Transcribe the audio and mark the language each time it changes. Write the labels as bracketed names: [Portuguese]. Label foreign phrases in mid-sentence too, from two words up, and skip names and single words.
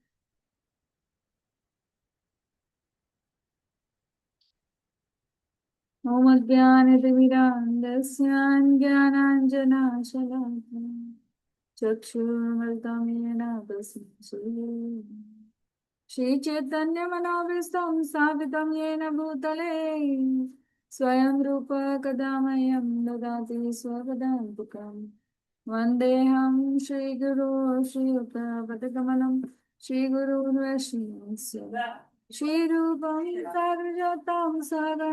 [Sanskrit] ઓમ અજ્ઞાનતિમિરાન્ધસ્યાન જ્ઞાનાંજનાશલાકયા ચક્ષુર્મૃતં યેન તસ્मै શ્રી ચૈતન્ય મનોભીષ્ટં સ્થાપિतं येन भूतले स्वयं रूप कदा मह्यं ददाति स्वपदान्तिकम् वन्देऽहं श्रीगुरो श्रीयुतपदकमलं श्रीगुरुन् वैष्णवस्य श्रीरूपं साग्रजातं सहगण